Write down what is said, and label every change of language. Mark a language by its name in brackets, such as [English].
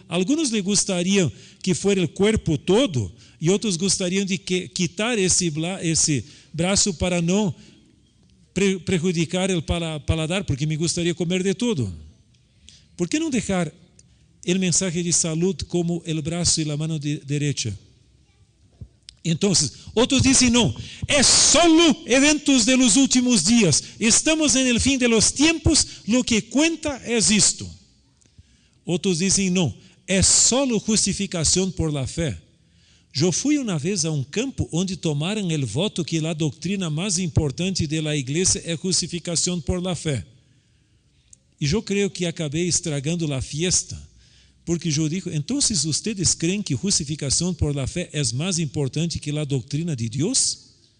[Portuguese] Alguns lhe gostariam que fosse o corpo todo, e outros gostariam de quitar esse braço para não prejudicar o paladar, porque me gostaria comer de tudo. Por que não deixar o mensagem de saúde como o braço e a mão direita? Então, outros dizem não, é solo eventos [Spanish] de los últimos [Portuguese] dias. [Spanish] Estamos en el fim de los tiempos, lo que cuenta es isto. [Portuguese] Outros dizem não, é solo justificação [Spanish] por la fé. [Portuguese] Eu fui uma vez a um campo onde tomaram o voto que a doutrina mais importante da igreja é justificação [Spanish] por la fé. [Portuguese] E eu creio que acabei estragando a fiesta. Porque eu digo, então, vocês creem que justificação [Spanish] por la fé [Portuguese] é mais importante que a doutrina de Deus?